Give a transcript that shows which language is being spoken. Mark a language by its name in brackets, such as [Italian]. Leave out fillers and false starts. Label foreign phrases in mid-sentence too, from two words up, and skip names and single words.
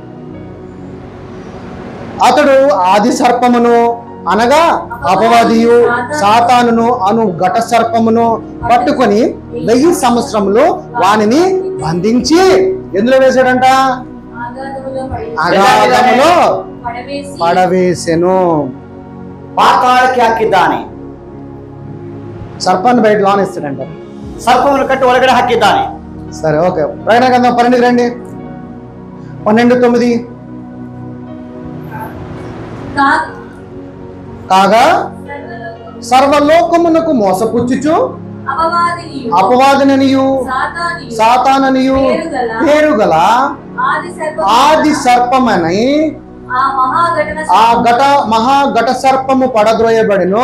[Telugu] అతడు ఆది సర్పమును అనగా అపవాదియు సాతానును అను ఘట సర్పమును పట్టుకొని 1000 సంవత్సరములు వానిని బంధించి ఎందులో వేశాడంట? అగాధములో పడవేసెను. [Kannada] ಪಾತಾಳಕ್ಕೆ ಹಾಕಿದ್ದಾನೆ. [Telugu] సర్పాన్ని బయట లోనిస్తాడంట. [Kannada] ಸರ್ಪವನ್ನು ಕಟ್ಟಿ ಒಳಗಡೆ ಹಾಕಿದ್ದಾನೆ. [Telugu] సరే, ఓకే. ప్రకటన గ్రంథం 12 రండి. 12:9. కాగా సర్వలోకమునకు మోసపుచ్చుచు అపవాదిననియు సాతాననియు పేరుగల ఆది సర్పమని ఆ మహాఘట సర్పము పడద్రోయబడిను.